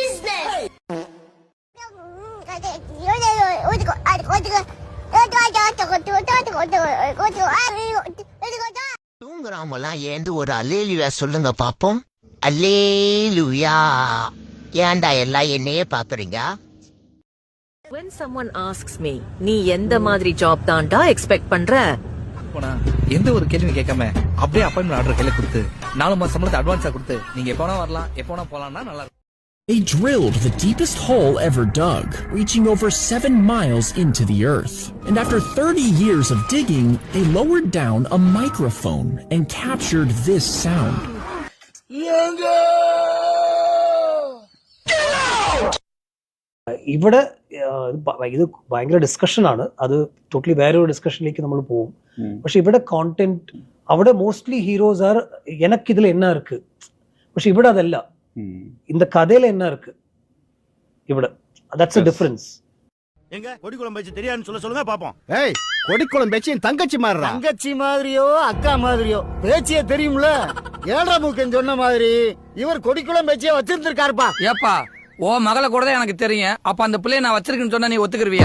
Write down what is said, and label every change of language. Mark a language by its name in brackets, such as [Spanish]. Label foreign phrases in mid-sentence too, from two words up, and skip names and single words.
[Tamil] தூங்குறாமலாம் ஏந்து ஒரு அல்லேலுயா சொல்லுங்க பாப்போம். அல்லேலுயா. ஏன்டா எல்லாம் என்னையே பாக்குறீங்க? [English] When someone asks me, [Tamil] நீ எந்த மாதிரி ஜாப் தான்டா எக்ஸ்பெக்ட் பண்ற? எந்த ஒரு கேள்வி கேட்காம அப்படியே [English] appointment order [Tamil] கையில கொடுத்து 4 மாசம் சம்பளத்தை அட்வான்ஸா கொடுத்து நீங்க எப்போனா வரலாம் எப்போனா போலாம்னா நல்லா இருக்கும். [English] They drilled the deepest hole ever dug, reaching over 7 miles into the earth. And after 30 years of digging, they lowered down a microphone and captured this sound. [Malayalam] ഇവിടെ ഇത് ഭയങ്കര ഡിസ്കഷൻ ആണ്. അത് ടോട്ടലി വേറെ ഒരു ഡിസ്കഷനിലേക്ക് നമ്മൾ പോകും. പക്ഷെ ഇവിടെ കോണ്ടന്റ്, അവിടെ [English] mostly heroes are [Malayalam] എനിക്കിതിൽ [Tamil] என்ன இருக்கு. [Malayalam] പക്ഷെ ഇവിടെ അതല്ല, [Tamil] இந்த கதையில என்ன இருக்கு ഇവിടെ. [English] that's a difference. [Tamil] எங்க கொடிக்குளம் பேச்சு தெரியாதுன்னு சொல்லுங்க பாப்போம். ஏய், கொடிக்குளம் பேச்சு என் தங்கச்சி மாதிரிடா. தங்கச்சி மாதிரியோ அக்கா மாதிரியோ பேச்சியே தெரியும்ல. ஏழரை மூக்கன் சொன்ன மாதிரி இவர் கொடிக்குளம் பேச்சியே வச்சிருந்திருக்காருப்பா. ஏப்பா, ஓ மகளை கூட தான் எனக்கு தெரியும். அப்ப அந்த பிள்ளைய நான் வச்சிருக்கேன்னு சொன்னா நீ ஒத்துக்குருவியா?